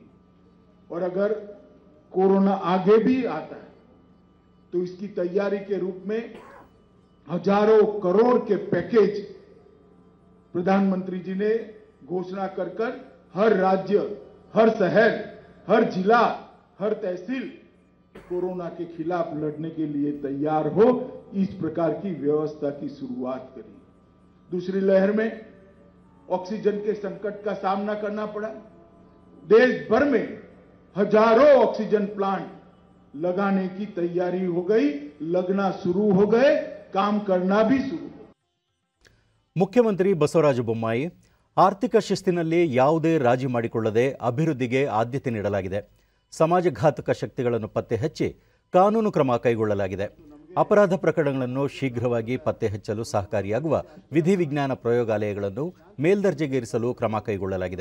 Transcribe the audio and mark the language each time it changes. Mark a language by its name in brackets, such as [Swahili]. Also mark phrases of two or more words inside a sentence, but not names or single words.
[Hindi] और अगर कोरोना आगे भी आता है तो इसकी तैयारी के रूप में हजारों करोड़ के पैकेज प्रधानमंत्री जी ने घोषणा कर हर राज्य, हर शहर, हर जिला, हर तहसील कोरोना के खिलाफ लड़ने के लिए तैयार हो, इस प्रकार की व्यवस्था की शुरुआत करी। दूसरी लहर में ऑक्सीजन के संकट का सामना करना पड़ा। देश भर में हजारों ऑक्सीजन प्लांट लगाने की तैयारी हो गई, लगना शुरू हो गए काम करना भी शुरू हो। [Kannada] ಮುಖ್ಯಮಂತ್ರಿ ಬಸವರಾಜ ಬೊಮ್ಮಾಯಿ ಆರ್ಥಿಕ ಶಿಸ್ತಿನಲ್ಲಿ ಯಾವುದೇ ರಾಜಿ ಮಾಡಿಕೊಳ್ಳದೆ ಅಭಿವೃದ್ಧಿಗೆ ಆದ್ಯತೆ ನೀಡಲಾಗಿದೆ. ಸಮಾಜಘಾತಕ ಶಕ್ತಿಗಳನ್ನು ಪತ್ತೆ ಹಚ್ಚಿ ಕಾನೂನು ಕ್ರಮ ಕೈಗೊಳ್ಳಲಾಗಿದೆ. ಅಪರಾಧ ಪ್ರಕರಣಗಳನ್ನು ಶೀಘ್ರವಾಗಿ ಪತ್ತೆ ಹಚ್ಚಲು ಸಹಕಾರಿಯಾಗುವ ವಿಧಿವಿಜ್ಞಾನ ಪ್ರಯೋಗಾಲಯಗಳನ್ನು ಮೇಲ್ದರ್ಜೆಗೇರಿಸಲು ಕ್ರಮ ಕೈಗೊಳ್ಳಲಾಗಿದೆ.